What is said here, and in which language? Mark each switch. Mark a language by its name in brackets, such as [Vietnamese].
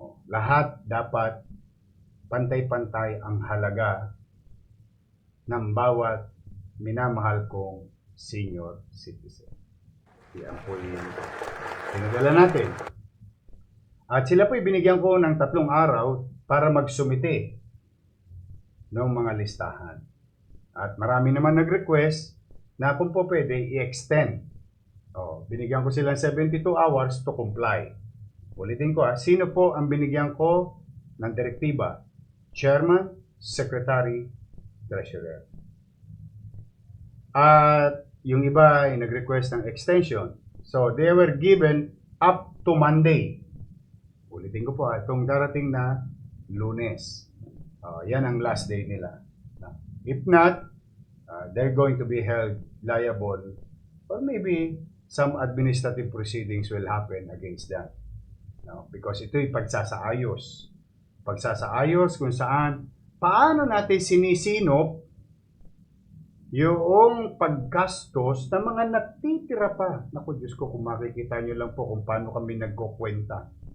[Filipino] Lahat dapat pantay-pantay ang halaga ng bawat minamahal kong senior citizen. Yan po yung pinadala natin. At sila po binigyan ko ng 3 araw para magsumite ng mga listahan. At marami naman nag-request na kung po pwede i-extend. Binigyan ko sila [English] 72 hours to comply. [Filipino] Ulitin ko, sino po ang binigyan ko ng direktiba? Chairman, Secretary, Treasurer. At yung iba ay nag-request ng extension. [English] So, they were given up to Monday. [Filipino] Ulitin ko po, itong darating na Lunes. Yan ang [English] last day nila. If not, they're going to be held liable or maybe some administrative proceedings will happen against them. [Filipino] Because ito'y pagsasaayos. Pagsasaayos kung saan, paano natin sinisinop yung paggastos ng mga natitira pa. Naku, Diyos ko, kung makikita nyo lang po kung paano kami nagkukwenta.